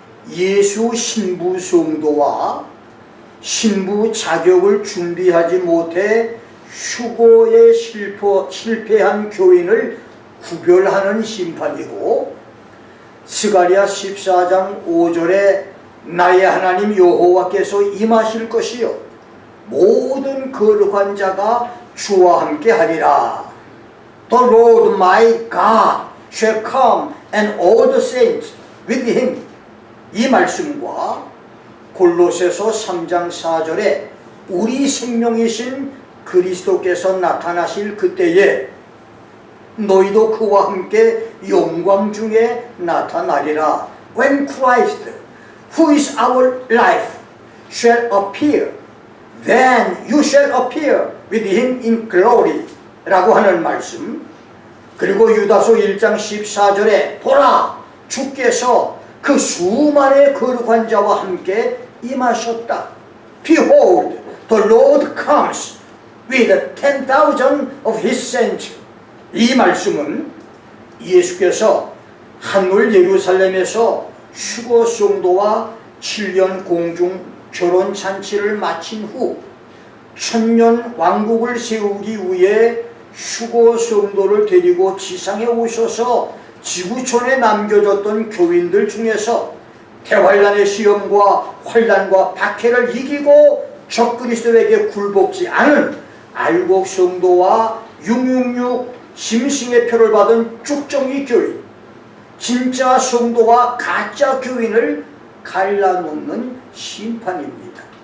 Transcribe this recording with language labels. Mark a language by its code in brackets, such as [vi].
[ko] 예수 신부 성도와 신부 자격을 준비하지 못해 휴거에 실패한 교인을 구별하는 심판이고, 스가랴 14장 5절에 나의 하나님 여호와께서 임하실 것이요 모든 거룩한 자가 주와 함께 하리라. [en] The Lord my God shall come and all the saints with him. [ko] 이 말씀과 골로새서 3장 4절에 우리 생명이신 그리스도께서 나타나실 그때에 너희도 그와 함께 영광 중에 나타나리라. [en] When Christ, who is our life, shall appear, then you shall appear with him in glory [ko] 라고 하는 말씀, 그리고 유다서 1장 14절에 보라 주께서 그 수많은 거룩한 자와 함께 임하셨다. [en] Behold, the Lord comes with 10,000 of his saints. [ko] 이 말씀은 예수께서 하늘 예루살렘에서 휴거 성도와 7년 공중 결혼 잔치를 마친 후 천년 왕국을 세우기 위해 휴거 성도를 데리고 지상에 오셔서 지구촌에 남겨졌던 교인들 중에서 대환란의 시험과 환란과 박해를 이기고 적그리스도에게 굴복지 않은 알곡 성도와 666 짐승의 표를 받은 쭉정이 교인, 진짜 성도와 가짜 교인을 갈라놓는 심판입니다.